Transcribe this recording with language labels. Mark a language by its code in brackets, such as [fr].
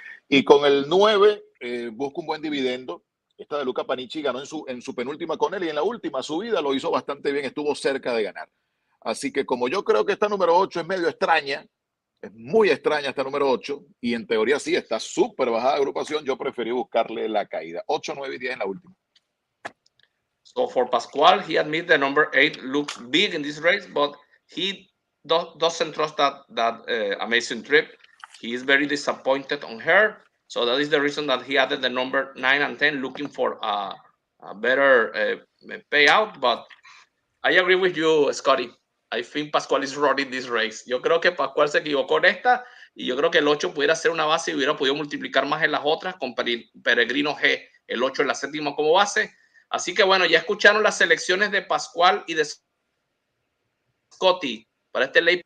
[es] Y con el 9, busca un buen dividendo. Esta de Luca Panichi ganó en su penúltima con él, y en la última subida lo hizo bastante bien, estuvo cerca de ganar. Así que como yo creo que esta número 8 es medio extraña, es muy extraña esta número 8, y en teoría sí está súper bajada de agrupación, yo preferí buscarle la caída. 8, 9 y 10 en la última. [en] So for Pascual, he admits the number 8 looks big in this race, but he doesn't trust that amazing trip. He is very disappointed on her. So that is the reason that he added the number 9 and 10, looking for a better payout. But I agree with you, Scotty. I think Pascual is running this race. [es] Yo creo que Pascual se equivocó en esta, y yo creo que el 8 pudiera ser una base y hubiera podido multiplicar más en las otras con Peregrino G, el 8 en la séptima como base. Así que bueno, ya escucharon las selecciones de Pascual y de Scotty para este late.